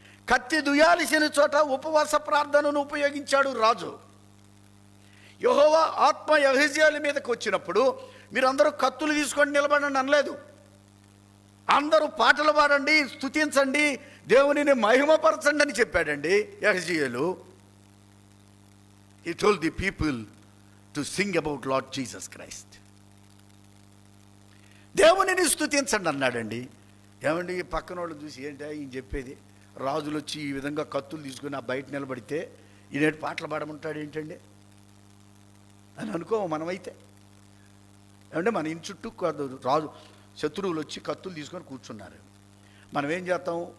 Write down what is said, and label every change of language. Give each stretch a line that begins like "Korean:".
Telugu: కత్తి దుయ్యాల్సిన చోట ఉపవాస ప్రార్థనను ఉపయోగించాడు రాజు. యెహోవా ఆత్మ యెహెజ్కేలు మీదకి వచ్చినప్పుడు మీరందరూ కత్తులు తీసుకొని నిలబడండి అనలేదు. అందరూ పాటలు పాడండి, స్తుతించండి, దేవునిని మహిమపరచండి అని చెప్పాడండి యెహెజ్కేలు.
English: He told the people to sing about Lord Jesus Christ.
Telugu: దేవునిని స్తుతించండి అన్నాడండి. ఏమండి, పక్కన వాళ్ళు చూసి ఏంటి ఈయన చెప్పేది, రాజులు వచ్చి ఈ విధంగా కత్తులు తీసుకుని ఆ బయట నిలబడితే ఈయనేటి పాటలు పాడమంటాడు ఏంటండి అని అనుకో మనమైతే. ఏమంటే మన ఇంటి చుట్టూ రాజు శత్రువులు వచ్చి కత్తులు తీసుకొని కూర్చున్నారు. మనం ఏం చేస్తాం?